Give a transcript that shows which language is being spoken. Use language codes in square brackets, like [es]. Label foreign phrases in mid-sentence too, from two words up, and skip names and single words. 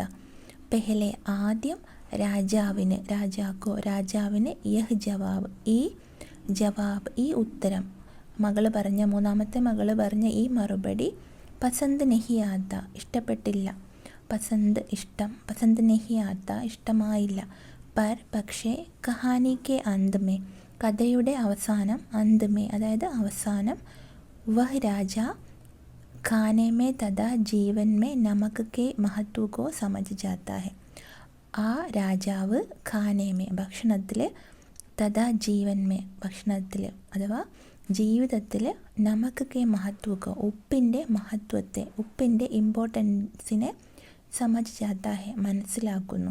[ml] പെഹലെ ആദ്യം, രാജാവിന് [hi] यह जवाब [ml] ഈ ഉത്തരം, മൂന്നാമത്തെ മകൾ പറഞ്ഞ ഈ മറുപടി, [hi] पसंद नहीं आता [ml] ഇഷ്ടപ്പെട്ടില്ല. പസന്ത് ഇഷ്ടം, [hi] पसंद नहीं आता [ml] ഇഷ്ടമായില്ല. [hi] പക്ഷേ कहानी के अंत [ml] കഥയുടെ അവസാനം, അന്ത് അതായത് അവസാനം, [hi] वह राजा खाने में तथा जीवन में नमक के महत्व को समझ जाता है. [ml] ആ രാജാവ് ഖാനേമേ ഭക്ഷണത്തിൽ, [hi] तथा जीवन में [ml] ഭക്ഷണത്തിൽ അഥവാ ജീവിതത്തിൽ, [hi] नमक के महत्व को [ml] ഉപ്പിൻ്റെ മഹത്വത്തെ, ഉപ്പിൻ്റെ ഇമ്പോർട്ടൻസിനെ [hi] समझ जाता है [ml] മനസ്സിലാക്കുന്നു.